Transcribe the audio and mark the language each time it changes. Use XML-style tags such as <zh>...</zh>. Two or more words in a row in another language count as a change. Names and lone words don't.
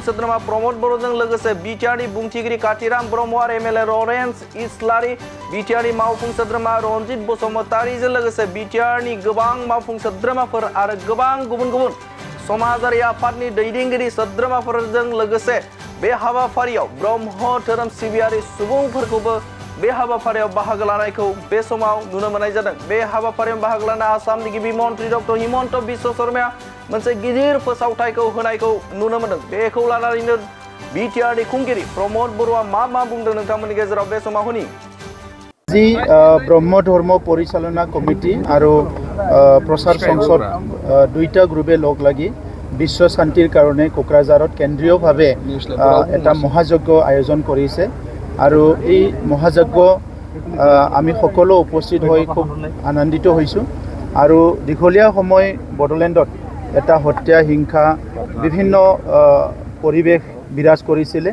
<brx>सोद्रोमा प्रमद बर'जों लोगोसे बिटिआरनि बुंथिगिरि कातिराम ब्रह्म आरो एमएलए लरेन्स इस्लारि, बिटिआरनि मावफुं सोद्रोमा रनजित बसुमतारीजों लोगोसे बिटिआरनि गोबां मावफुं सोद्रोमाफोर आरो गोबां गुबुन समाजारि आफादनि दैदेनगिरि सोद्रोमाफोरजों लोगोसे बे हाबाफारियाव ब्रह्म धोरोम सिबियारि सुबुंफोरखौबो बे हाबाफारियाव बाहागो लानायखौ बे समाव नुनो मोननाय जादों। बे हाबाफारियाव बाहागो लानाय आसामनि गिबि मन्त्रि डक्टर हिमन्त बिश्व शर्माया मोनसे गिदिर फोसावथायखौ होनायखौ नुनो मोनदों। बेखौ लानानैनो बिटिआरनि खुंगिरि प्रमद बर'आ मा बुंदों नोंथांमोननि गेजेराव बे समाव हुनि।</brx> <as>জী ব্ৰহ্ম ধৰ্ম পৰিচালনা কমিটী আৰু প্ৰচাৰ সংসদ 2টা গ্ৰুপে লগ লগি বিশ্ব শান্তিৰ কাৰণ কোকৰাঝাৰ কেন্দ্ৰীয় ভাৱে এটা মহাযজ্ঞ আয়োজন কৰিছে আৰু এই মহাযজ্ঞ আমি সকলো উপস্থিত হৈ খুব আনন্দিত হৈছোঁ। আৰু দীঘলীয়া সময় বড়োলেণ্ডত এটা হত্যা হিংসা বিভিন্ন পৰিৱেশ বিৰাজ কৰিছিলে।</as>